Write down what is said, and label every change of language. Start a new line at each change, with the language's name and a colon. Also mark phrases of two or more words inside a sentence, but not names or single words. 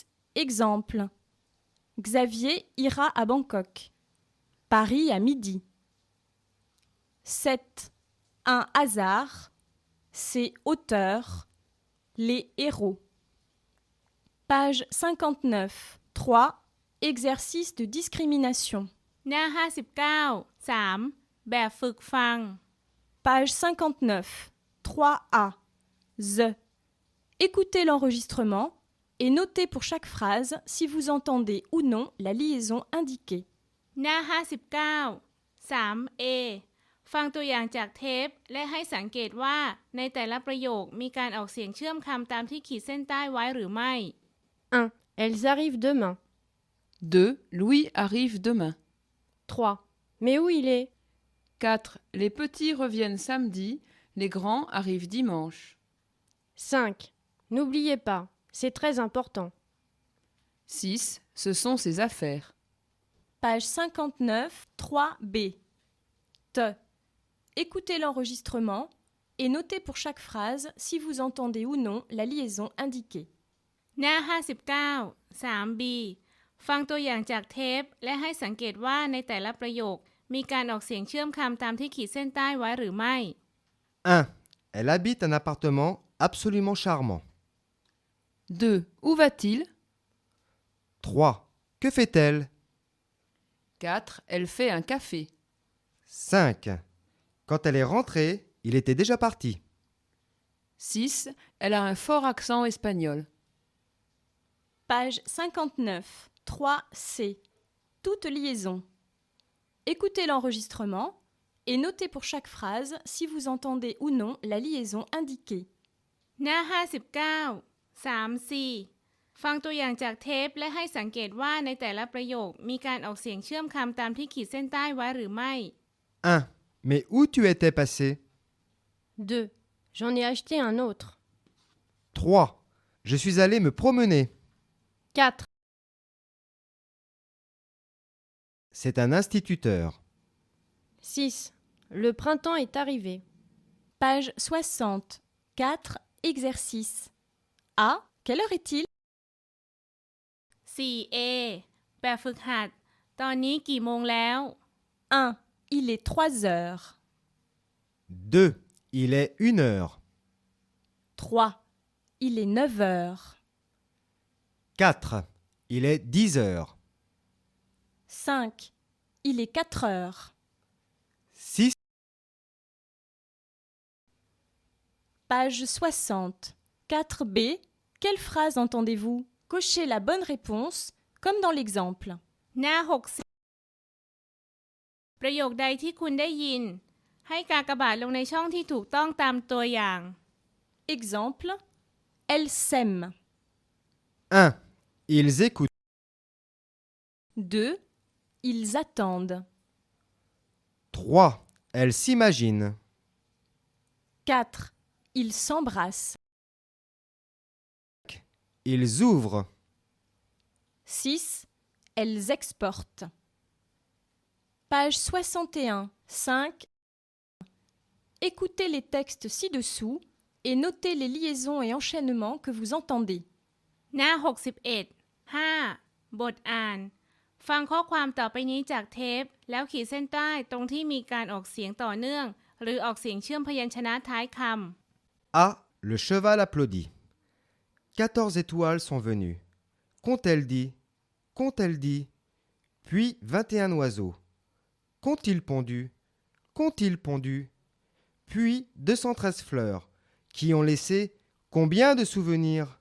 French: Exemple. Xavier ira à Bangkok. Paris à midi. 7. Un hasard. Ses auteurs. Les héros. Page 59. 3. Exercice de discrimination.
Thai: หน้า 59 3 แบบฝึกฟัง
French: Page 59. 3A. The. Écoutez l'enregistrement et notez pour chaque phrase si vous entendez ou non la liaison indiquée.
Thai: หน้า 59 3A ฟังตัวอย่างจากเทปและให้สังเกตว่าในแต่ละประโยคมีการออกเสียงเชื่อมคำตามที่ขีดเส้นใต้ไว้หรือไม่
French: 1. Elles arrivent demain. 2. Louis arrive demain. 3. Mais où il est? 4. Les petits reviennent samedi, les grands arrivent dimanche. 5. N'oubliez pas, c'est très important. 6. Ce sont ses affaires. Page 59. 3B. Te. Écoutez l'enregistrement et notez pour chaque phrase si vous entendez ou non la liaison indiquée.
Thai: หน้า 59 3B ฟังตัวอย่างจากเทปและให้สังเกตว่าในแต่ละประโยคมีการออกเสียงเชื่อมคำตามที่ขีดเส้นใต้ไว้หรือไม่
French: 1. Elle habite un appartement absolument charmant. 2. Où va-t-il? 3. Que fait-elle? 4. Elle fait un café. 5. Quand elle est rentrée, il était déjà parti. 6. Elle a un fort accent espagnol. Page 59. 3C. Toute liaison. Écoutez l'enregistrement et notez pour chaque phrase si vous entendez ou non la liaison indiquée.
Thai: หน้า 59 3C ฟังตัวอย่างจากเทปและให้สังเกตว่าในแต่ละประโยคมีการออกเสียงเชื่อมคำตามที่ขีดเส้นใต้ไว้หรือไม่
French: 1. Mais où tu étais passé? 2. J'en ai acheté un autre. 3. Je suis allé me promener. 4. C'est un instituteur. 6. Le printemps est arrivé. Page 60. 4. Exercice. A. Quelle heure est-il?
Thai: 4A แบบฝึกหัดตอนนี้กี่โมงแล้ว
French: 1. Il est 3 heures. 2. Il est 1 heure. 3. Il est 9 heures. 4. Il est 10 heures. 5. Il est 4 heures. 6. Page 60. 4B. Quelle phrase entendez-vous? Cochez la bonne réponse, comme dans l'exemple.
Thai: หน้า 60 ประโยคใดที่คุณได้ยิน ให้กากบาทลงในช่องที่ถูกต้องตามตัวอย่าง
French: Exemple. Elle s'aime. 1. Ils écoutent. 2. Ils attendent. 3. Elles s'imaginent. 4. Ils s'embrassent. Ils ouvrent. 6. Elles exportent. Page 61, 5. Écoutez les textes ci-dessous et notez les liaisons et enchaînements que vous entendez.
Thai: หน้า 61 5. บทอ่าน ฟังข้อความต่อไปนี้จากเทป แล้วขีดเส้นใต้ตรงที่มีการออกเสียงต่อเนื่อง หรือออกเสียงเชื่อมพยัญชนะท้ายคำ
French: A. Le cheval applaudit. 14 étoiles sont venues. Qu'ont-elles dit? Qu'ont-elles dit? Puis 21 oiseaux. Qu'ont-ils pondu? Qu'ont-ils pondu? Puis 213 fleurs, qui ont laissé combien de souvenirs?